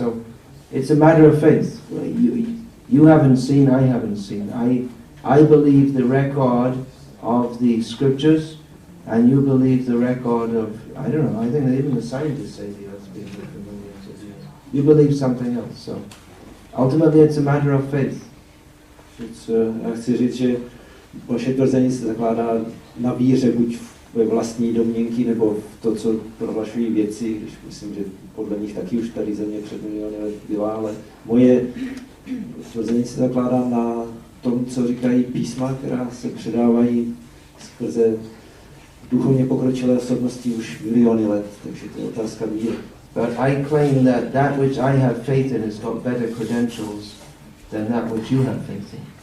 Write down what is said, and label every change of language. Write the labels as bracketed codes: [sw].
[en] So it's a matter of faith. You haven't seen, I haven't seen. I believe the record of the scriptures, and you believe the record of, I don't know, I think even the scientists say the earth's been here for millions of years. You believe something else. So ultimately it's a matter of faith. [cs] Já chci říct, že vaše tvrzení se zakládá na víře, buď ve vlastní domněnky, nebo v to, co prohlašují vědci, když myslím, že podle nich taky už tady země před miliony let byla, ale moje tvrzení se zakládá na tom, co říkají písma, která se předávají skrze duchovně pokročilé osobnosti už miliony let, takže to je otázka víry. [en] But I claim that which I have faith in has got better credentials than that which you have faith in.